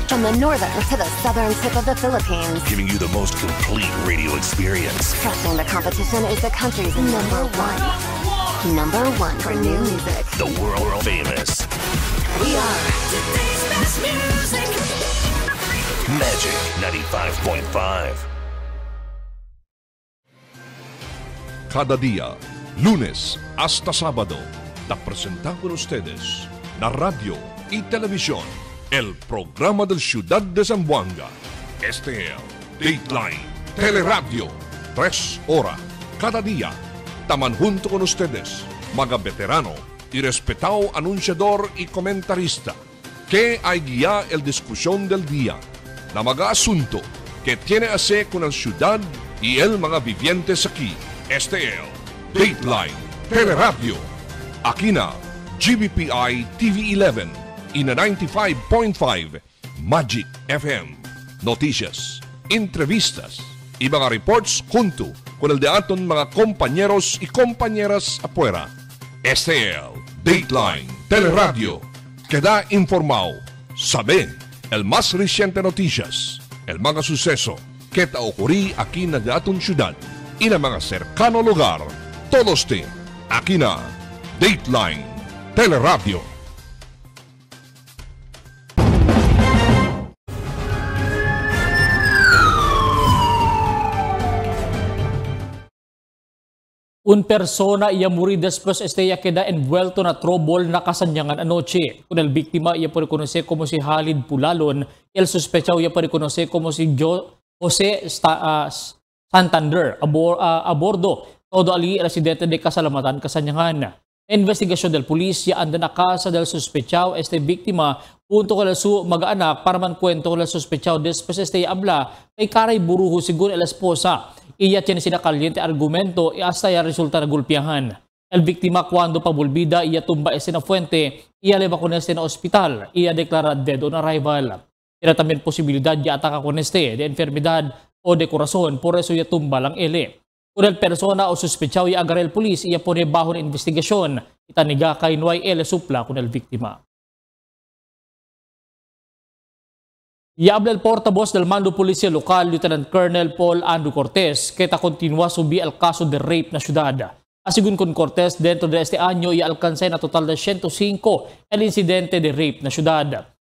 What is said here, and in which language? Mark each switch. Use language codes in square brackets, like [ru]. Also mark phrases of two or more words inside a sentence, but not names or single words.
[en] From the northern to the southern tip of the Philippines. Giving you the most complete radio experience. Crushing the competition is the country's number one. Number one for new music. The world famous. We are today's best music. Magic 95.5. [cbk] Cada día, lunes hasta sábado, te presentamos con ustedes la radio y televisión, el programa del Ciudad de Zamboanga. Este es Dateline Teleradio, 3 horas cada día. Taman junto con ustedes, mga veterano y respetado anunciador y comentarista, que hay guía el discusión del día, na mga asunto que tiene a ver con la ciudad y el mga vivientes aquí. Este es Dateline Teleradio. Aquí na GBPI TV11 y na 95.5 Magic FM. Noticias, entrevistas y mga reports junto con el de aton mga compañeros y compañeras afuera. Este es el Dateline Teleradio. Queda informado, sabe el más reciente noticias, el mga suceso que ta ocurrí aquí na aton syudad y na mga cercano lugar. Todos tin aquí na Dateline Teleradio. Un persona ia muri después ella queda envuelto na trouble na kasanyangan anoche. Con el víctima ia puede conocer como si Halid Pulalon, el sospechado ia puede conocer como si Jose Santander a bordo. Todo ali residente de Kasalamatan, Kasanyangan. Investigasyon del polisya anda na casa del sospechado víctima punto con su mag-anak para man kwento con el sospechado después habla kay karay buruho según la esposa. Iya tiene sina caliente argumento y hasta ya resulta nagulpiyahan. El víctima cuando pabulbida iya tumba na fuente, iya leva con na hospital, iya deklara [en] dead on arrival. [cbk] Era también posibilidad ya ataka con de enfermedad o de corazón, por eso iya tumba lang ele. Kung el persona o sospechado iya agar el polis, iya pone bajo na investigasyon, itaniga kay nuay ele supla con el víctima. Y habla el portavoz del Mando Policía Local, Lieutenant Colonel Paul Andrew Cortez, que continúa subir el caso de rape na ciudad. Según con Cortez, dentro de este año ya alcanza na total de 105 el incidente de rape na ciudad.